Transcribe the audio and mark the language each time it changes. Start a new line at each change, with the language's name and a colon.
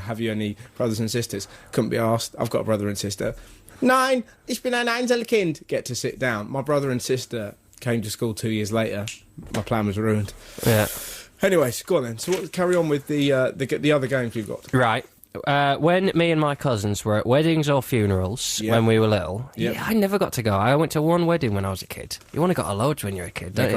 English: Have you any brothers and sisters? Couldn't be asked. I've got a brother and sister.
German: Nein, ich bin ein Einzelkind.
English: Get to sit down. My brother and sister came to school 2 years later. My plan was ruined. Yeah. Anyways, go on then. So carry on with the other games we've got. Right. When me and my cousins were at weddings or funerals when we were little, I never got to go. I went to one wedding when I was a kid. You want to go to loads when you're a kid, don't you?